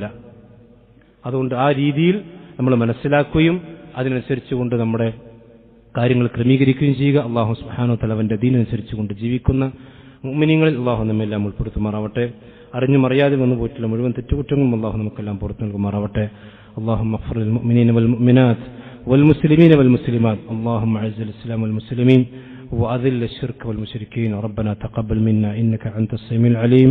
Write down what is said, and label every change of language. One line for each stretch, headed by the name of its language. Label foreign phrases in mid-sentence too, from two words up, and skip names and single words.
Malayalam: അതുകൊണ്ട് ആ രീതിയിൽ നമ്മൾ മനസ്സിലാക്കുകയും അതിനനുസരിച്ചുകൊണ്ട് നമ്മുടെ കാര്യങ്ങൾ ക്രമീകരിക്കുകയും ചെയ്യുക.
Arabic: الله سبحانه وتعالى
Malayalam: അവന്റെ ദീനനുസരിച്ചുകൊണ്ട് ജീവിക്കുന്ന മുഅ്മിനീങ്ങളിൽ അള്ളാഹു നമ്മെല്ലാം ഉൾപ്പെടുത്തുമാറാവട്ടെ. അറിഞ്ഞും അറിയാതെ വന്നു പോയിട്ടുള്ള മുഴുവൻ തെറ്റുകുറ്റങ്ങളും അള്ളാഹു നമുക്കെല്ലാം പുറത്തു നൽകുമാറാവട്ടെ.
Arabic: اللهم اغفر للمؤمنين والمؤمنات والمسلمين والمسلمات. اللهم اعز الاسلام والمسلمين واذل الشرك والمشركين. ربنا تقبل منا انك انت السميع العليم.